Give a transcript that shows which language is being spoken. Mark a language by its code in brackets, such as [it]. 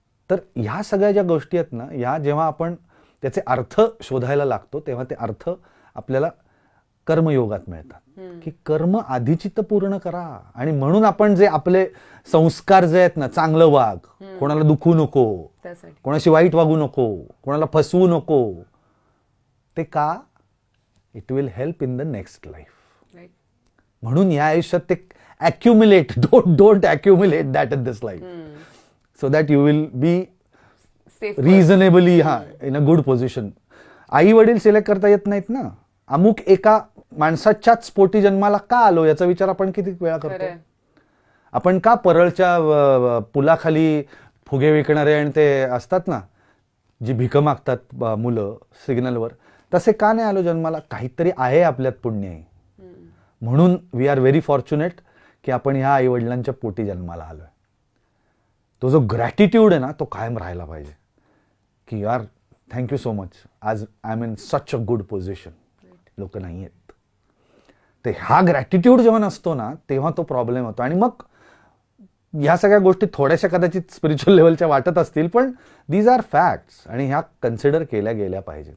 [mr] तर ह्या सगळ्या ज्या गोष्टी आहेत ना, ह्या जेव्हा आपण त्याचे अर्थ शोधायला लागतो तेव्हा ते अर्थ आपल्याला कर्मयोगात मिळतात. की कर्म आधीची तर पूर्ण करा. आणि म्हणून आपण जे आपले संस्कार जे आहेत ना, चांगलं वाग, कोणाला दुखू नको, त्यासाठी कोणाशी वाईट वागू नको, कोणाला फसवू नको, ते का? [en] It will help in the next life. Right. [mr] म्हणून या आयुष्यात ते अॅक्युम्युलेट, [en] Don't accumulate that in this life, so that you will be safe. Reasonably in a good position. [mr] आई वडील सिलेक्ट करता येत नाहीत ना. अमुक एका माणसाच्याच पोटी जन्माला का आलो याचा विचार आपण किती वेळा करतो. खरंय. आपण का परळच्या पुलाखाली फुगे विकणारे आणि ते असतात ना, जी भीक मागतात मुलं सिग्नलवर, तसे का नाही आलो जन्माला? काहीतरी आहे आपल्यात पुण्य. म्हणून [en] we are very fortunate [mr] की आपण ह्या आई वडिलांच्या पोटी जन्माला आलोय. तो जो ग्रॅटिट्यूड आहे ना, तो कायम राहायला पाहिजे. [en] की यार thank you so much, आज I am in such a good position. [mr] लोक नाही आहेत. ते हा ग्रॅटिट्यूड जेव्हा नसतो ना, तेव्हा तो प्रॉब्लेम होतो. आणि मग ह्या सगळ्या गोष्टी थोड्याशा कदाचित स्पिरिच्युअल लेवलच्या वाटत असतील, पण [en] these are facts [mr] आणि ह्या कन्सिडर केल्या गेल्या पाहिजेत.